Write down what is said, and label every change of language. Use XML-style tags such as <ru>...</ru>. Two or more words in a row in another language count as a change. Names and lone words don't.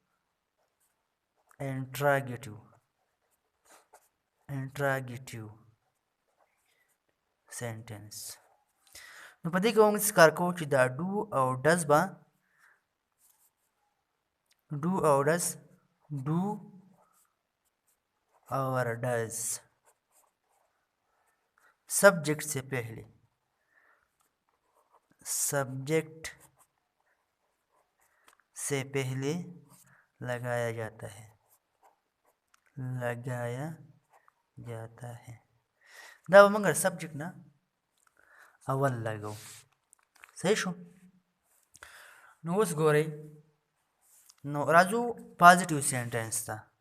<en>interrogative sentence.</en> <ps>نو په دې کې موږ څه کار کوو چې دا ډو او ډز به</ps> <ur>ڈو اور ڈز سبجیکٹ سے پہلے لگایا جاتا ہے</ur> <ps>دا به موږ سبجیکټ نه اول لګو. صحیح شو؟ نو اوس ګورئ، نو راځو</ps> <en>positive sentence</en> <ps>ته.</ps>